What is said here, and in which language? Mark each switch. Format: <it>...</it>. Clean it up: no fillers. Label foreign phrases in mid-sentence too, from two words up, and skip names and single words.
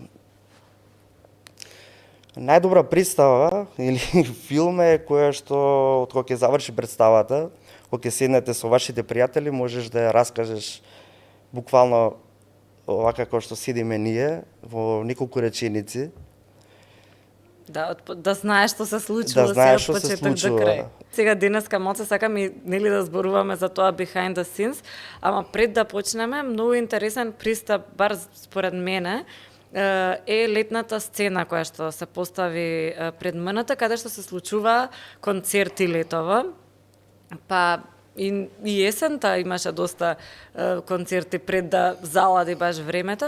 <mk>најдобра представа или филм е која што од кога ќе заврши представата, кога ќе седнете со вашите пријатели, можеш да ја раскажеш буквално овака како што седиме ние во неколку реченици. Да знаеш што се случува, да знаеш од почеток до крај. Сега денеска моца сакам и нели да зборуваме за тоа</mk> <en>behind the scenes,</en> <mk>ама пред да почнеме, многу интересен пристап, бар според мене, е летната сцена која што се постави пред МНТ, каде што се случува концерти летово. Па и есента имаше доста концерти пред да залади баш времето.</mk>